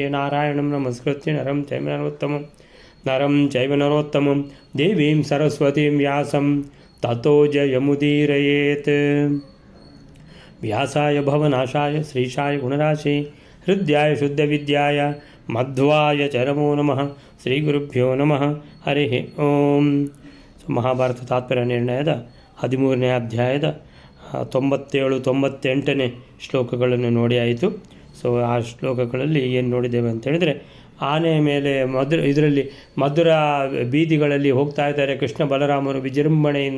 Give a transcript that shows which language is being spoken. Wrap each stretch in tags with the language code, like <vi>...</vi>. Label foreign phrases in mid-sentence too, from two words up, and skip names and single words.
<sa>नारायणं नमस्कृत्य नरं चैव नरोत्तमं देवीं सरस्वतीं व्यासं ततो जयमुदीरयेत्। व्यासाय भवनाशाय श्रीशाय गुणराशे हृद्याय शुद्धविद्याय मध्वाय चरमो नमः। ಶ್ರೀಗುರುಭ್ಯೋ ನಮಃ ಹರಿ ಓಂ.</sa> <kn>ಮಹಾಭಾರತ ತಾತ್ಪರ್ಯ ನಿರ್ಣಯದ 13ನೇ ಅಧ್ಯಾಯದ 97-98ನೇ ಶ್ಲೋಕಗಳನ್ನು ನೋಡಿ ಆಯಿತು. ಸೊ ಆ ಶ್ಲೋಕಗಳಲ್ಲಿ ಏನು ನೋಡಿದ್ದೇವೆ ಅಂತ ಹೇಳಿದರೆ, ಆನೆಯ ಮೇಲೆ ಇದರಲ್ಲಿ ಮಧುರ ಬೀದಿಗಳಲ್ಲಿ ಹೋಗ್ತಾ ಇದ್ದಾರೆ ಕೃಷ್ಣ ಬಲರಾಮರು ವಿಜೃಂಭಣೆಯಿಂದ.</kn>